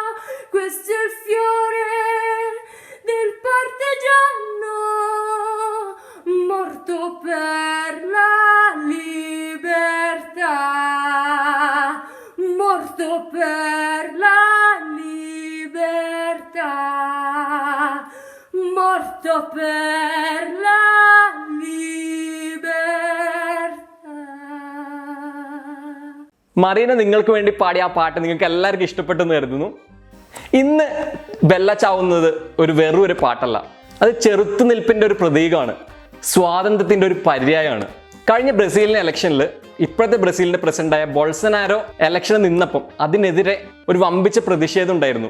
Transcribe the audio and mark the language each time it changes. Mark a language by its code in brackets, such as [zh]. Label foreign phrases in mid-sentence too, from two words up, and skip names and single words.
[it] Questo è il fiore del partigiano, morto per la libertà, morto per la libertà, morto per la libertà. [ml] മറീന നിങ്ങൾക്ക് വേണ്ടി പാടിയ ആ പാട്ട് നിങ്ങൾക്ക് എല്ലാവർക്കും ഇഷ്ടപ്പെട്ടെന്ന് കരുതുന്നു. ഇന്ന് ബെല്ല ചാവുന്നത് വെറും ഒരു പാട്ടല്ല, അത് ചെറുത്തുനിൽപ്പിന്റെ ഒരു പ്രതീകമാണ്, സ്വാതന്ത്ര്യത്തിന്റെ ഒരു പര്യായമാണ്. കഴിഞ്ഞ ബ്രസീലിന്റെ ഇലക്ഷനിൽ ഇപ്പോഴത്തെ ബ്രസീലിന്റെ പ്രസിഡന്റായ ബോൾസനാരോ ഇലക്ഷന് നിന്നപ്പം അതിനെതിരെ ഒരു വമ്പിച്ച പ്രതിഷേധം ഉണ്ടായിരുന്നു.